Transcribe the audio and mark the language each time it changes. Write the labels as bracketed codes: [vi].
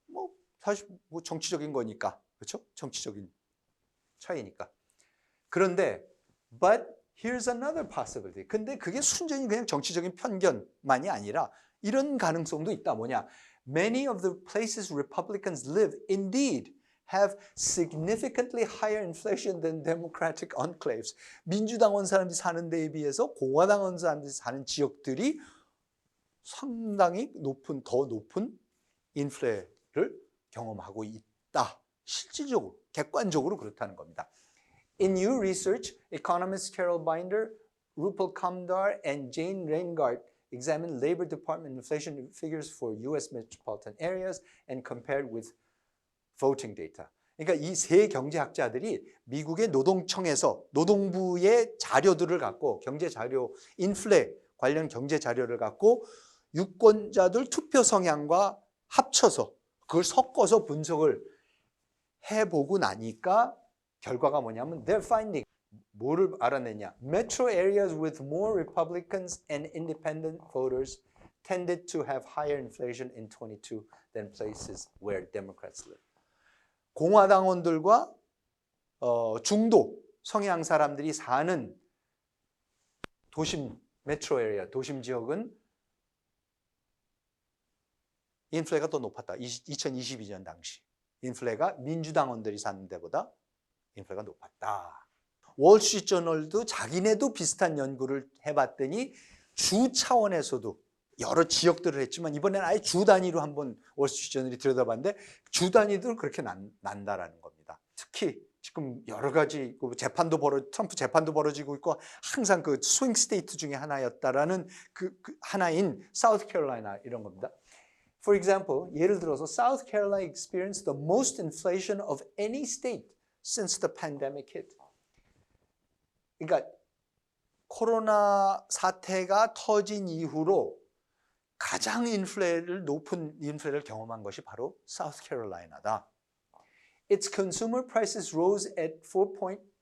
[ko] 뭐 사실 뭐 정치적인 거니까. 그렇죠? 정치적인 차이니까. 그런데 [en] but here's another possibility. [ko] 근데 그게 순전히 그냥 정치적인 편견만이 아니라 이런 가능성도 있다. 뭐냐? [en] Many of the places Republicans live indeed have significantly higher inflation than Democratic enclaves. [ko] 민주당원 사람들이 사는 데에 비해서 공화당원 사람들이 사는 지역들이 상당히 더 높은 인플레를 경험하고 있다. 실질적으로, 객관적으로 그렇다는 겁니다. [en] In new research, economists Carol Binder, Rupal Kamdar, and Jane Reingart examined Labor Department inflation figures for U.S. metropolitan areas and compared with voting data. [ko] 그러니까 이 세 경제학자들이 미국의 노동청에서 노동부의 자료들을 갖고 경제 자료, 인플레 관련 경제 자료를 갖고 유권자들 투표 성향과 합쳐서 그걸 섞어서 분석을 해보고 나니까 결과가 뭐냐면 [en] they're finding [ko] 뭐를 알아냈냐? [en] Metro areas with more Republicans and independent voters tended to have higher inflation in 22 than places where Democrats live. [ko] 공화당원들과 중도 성향 사람들이 사는 도심 메트로 에리아, 도심 지역은 인플레가 더 높았다. 2022년 당시. 인플레가 민주당원들이 사는 데보다 인플레가 높았다. 월스트리트저널도 자기네도 비슷한 연구를 해봤더니 주 차원에서도 여러 지역들을 했지만 이번에는 아예 주 단위로 한번 월스트리트저널이 들여다봤는데 주 단위도 그렇게 난다라는 겁니다. 특히 지금 여러 가지 트럼프 재판도 벌어지고 있고 항상 그 스윙 스테이트 중에 하나였다라는 그 하나인 사우스캐롤라이나 이런 겁니다. [en] For example, [ko] 예를 들어서 [en] South Carolina experienced the most inflation of any state since the pandemic hit. [ko] 그러니까 코로나 사태가 터진 이후로 가장 높은 인플레를 경험한 것이 바로 사우스캐롤라이나다. [en] Its consumer prices rose at 4.